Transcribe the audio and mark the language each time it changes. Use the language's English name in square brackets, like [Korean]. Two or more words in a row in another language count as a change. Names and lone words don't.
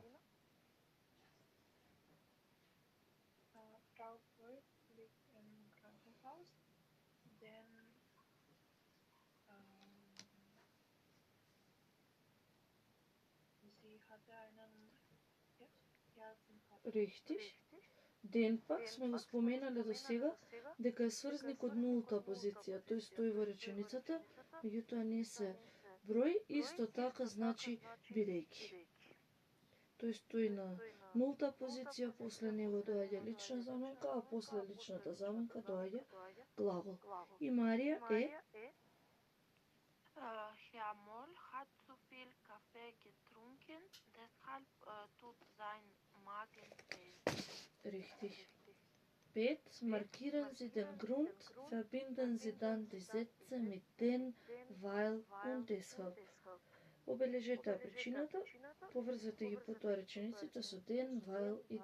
[German] Frau Voigt liegt im Krankenhaus, denn sie hatte einen Herzinfarkt. Richtig. [Macedonian] Ден пак сме го споменале до сега дека е сврзник од нулта позиција. Тој стои во реченицата, меѓутоа не се број, исто така значи бидејќи. Тој стои на нулта позиција, после него доаѓа лична заменка, а после личната заменка доаѓа глагол. И Марија е [German] Herr Moll hat zu viel Kaffee getrunken, deshalb tut sein Magen weh. richtig. 5. Markieren Sie den Grund, verbinden Sie dann die Sätze mit den, weil und deshalb. [Macedonian] Обележете причината, поврзете ги потоа речениците со den, weil и